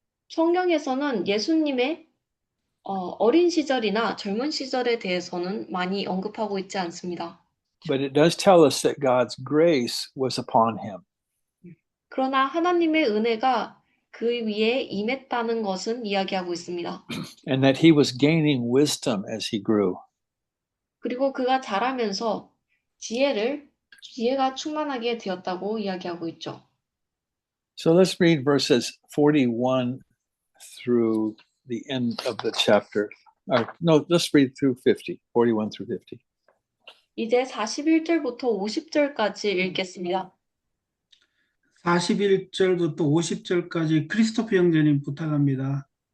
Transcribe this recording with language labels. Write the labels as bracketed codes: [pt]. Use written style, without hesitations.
[ko] 성경에서는 예수님의 어린 시절이나 젊은 시절에 대해서는 많이 언급하고 있지 않습니다. [en] But it does tell us that God's grace was upon him. [ko] 그러나 하나님의 은혜가 그 위에 임했다는 것은 이야기하고 있습니다. [en] And that he was gaining wisdom as he grew. [ko] 그리고 그가 자라면서 지혜가 충만하게 되었다고 이야기하고 있죠. [en] So let's read verses 41 through the end of the chapter. No, let's read through 50, 41 through 50. [ko] 이제 41절부터 50절까지 읽겠습니다. 41절부터 50절까지 크리스토프 형제님 부탁합니다.